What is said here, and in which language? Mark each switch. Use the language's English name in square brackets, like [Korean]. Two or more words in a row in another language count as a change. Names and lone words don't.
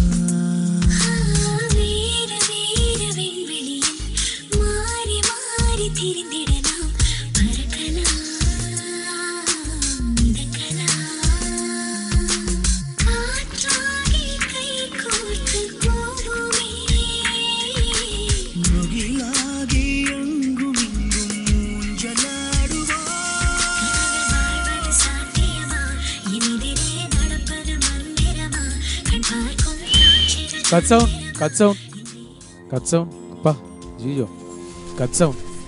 [Tamil] வேறு வேறு விண்வெளியில் மாறி மாறி திரிந்திடலாம், பறக்கலாம் மிதக்கலாம், காற்றாகி கை கோர்த்து போவோமே, முகிலாகி எங்கும் இங்கும் ஊஞ்சலாடுவோம். வாழ்வது சாத்தியமா, இனிதிலே நடப்பது மந்திரமா, கண் பார்க்கும் காட்சிகள் [English] cut sound, cut sound, cut sound. അപ്പാ Jijo, cut sound.